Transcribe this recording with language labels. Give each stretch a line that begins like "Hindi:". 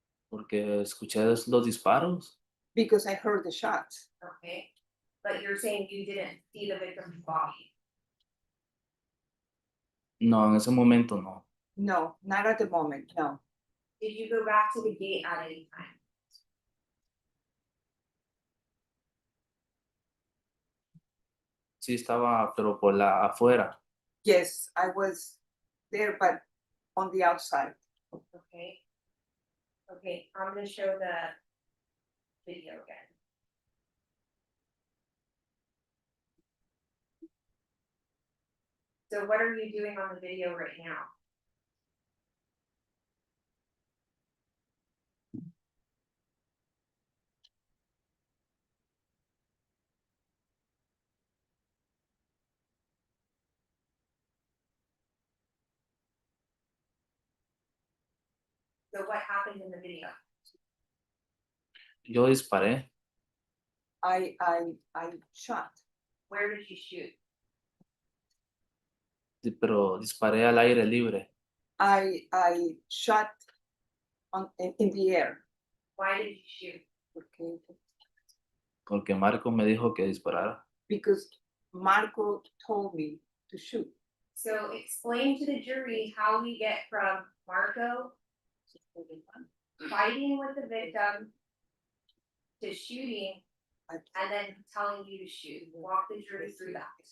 Spanish: Porque escuché los disparos.
English: Because I heard the shots. Okay, but you're saying you didn't see the victim's body.
Spanish: No, en ese momento no.
English: No, not at the moment, no. Did you go back to the gate at any time?
Spanish: Sí estaba, pero por la afuera.
English: Yes, I was there, but on the outside. Okay. Okay, I'm gonna show the video again. So what are you doing on the video right now? So what happened in the video?
Spanish: Yo disparé,
English: I shot. Where did you shoot?
Spanish: pero disparé al aire libre.
English: I shot in the air. Why did you shoot? Okay.
Spanish: Porque Marco me dijo que disparara.
English: Because Marco told me to shoot. So explain to the jury how we get from Marco fighting with the victim to shooting and then telling you to shoot. Walk the jury through that.